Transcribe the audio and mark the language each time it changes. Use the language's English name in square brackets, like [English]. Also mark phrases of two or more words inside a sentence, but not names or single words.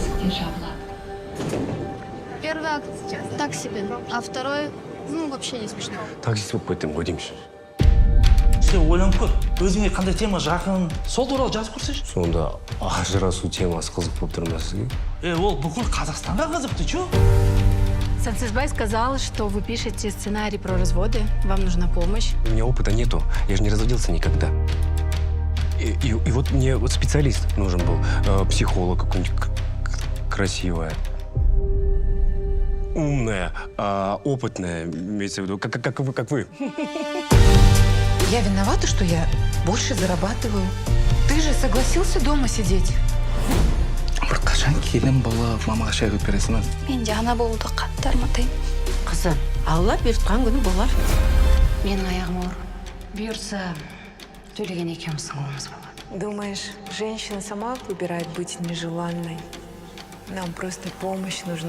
[Russian] Первый акт так себе, а второй, ну, вообще не смешно. [Kazakh] Таксист болып кеттім ғой деймін. Сен ойланып көр, өзіңе қандай тема жақын, сол туралы жазып көрсеші. Сонда ажырасу темасы қызық болып тұр ма сізге? Ол бүкіл Қазақстанға қызық, [Russian] ты чё? Сансызбай сказал, что вы пишете сценарий про разводы, вам нужна помощь. У меня опыта нету, я же не разводился никогда. И вот мне вот специалист нужен был, психолог какой-нибудь красивая, умная, опытная, имеется в виду, как вы. Я виновата, что я больше зарабатываю. Ты же согласился дома сидеть. [Kazakh] Бір қашан келін бала мамаға шай құйып бересің бе? Менде ана болды, қатты арматайын. Қызым, Алла бұйыртқан күні болар. Менің аяғым ауыр. Бұйыртса, төлеген екеуміз сыңылымыз болады. [Russian] Думаешь, женщина сама выбирает быть нежеланной? Нам просто помощь нужна.